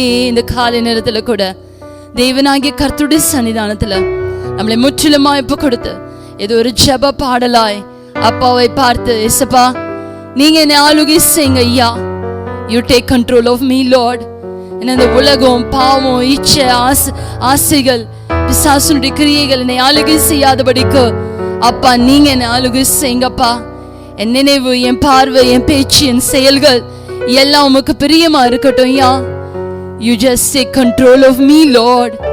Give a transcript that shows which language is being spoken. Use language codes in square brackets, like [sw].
[ta] இந்த காலை நேரத்துல கூட தேவனாகிய கர்த்தருடைய சன்னிதானத்துல நம்மளை முற்றிலுமாய் ஒப்பு கொடுத்து ஏதோ ஒரு ஜெப பாடலாய் அப்பாவை பார்த்து, ஏசப்பா நீங்க என்னை ஆளுகை செய்யுங்க ஐயா. [en] You take control of me, Lord. [ta] இந்த உலகம், பாவம், இச்சை, ஆசைகள், பிசாசுனுடைய கிரியைகள் என்னை ஆளுகை செய்யாதபடிக்கு அப்பா நீங்க என்னை ஆளுகை செய்யுங்கப்பா. என் நினைவு, என் பார்வை, என் பேச்சு, என் செயல்கள் எல்லாம் உமக்கு பிரியமா இருக்கட்டும் ஐயா. [en] You just take control of me, Lord.